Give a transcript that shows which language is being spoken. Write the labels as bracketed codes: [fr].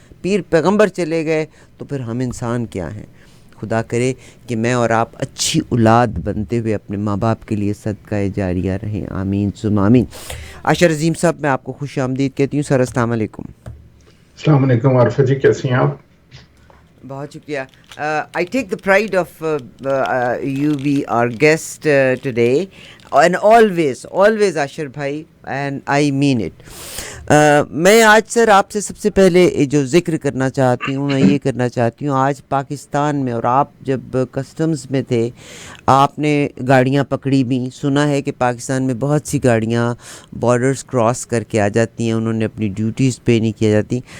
[ur] پیر پیغمبر چلے گئے تو پھر ہم انسان کیا ہیں؟ خدا کرے کہ میں اور آپ اچھی اولاد بنتے ہوئے اپنے ماں باپ کے لیے صدقہ جاریہ رہیں. آمین ثم آمین. عاشر عظیم صاحب میں آپ کو خوش آمدید کہتی ہوں. سر السلام علیکم. السلام علیکم عارفہ جی، کیسی ہیں آپ؟ بہت شکریہ. [en] I take the pride of you be our guest today and always Ashir بھائی and I mean it. [ur] میں آج سر آپ سے سب سے پہلے جو ذکر کرنا چاہتی ہوں میں یہ کرنا چاہتی ہوں، آج پاکستان میں، اور آپ جب کسٹمز میں تھے آپ نے گاڑیاں پکڑی بھی، سنا ہے کہ پاکستان میں بہت سی گاڑیاں بارڈرز کراس کر کے آ جاتی ہیں، انہوں نے اپنی ڈیوٹیز پے نہیں کیا جاتی.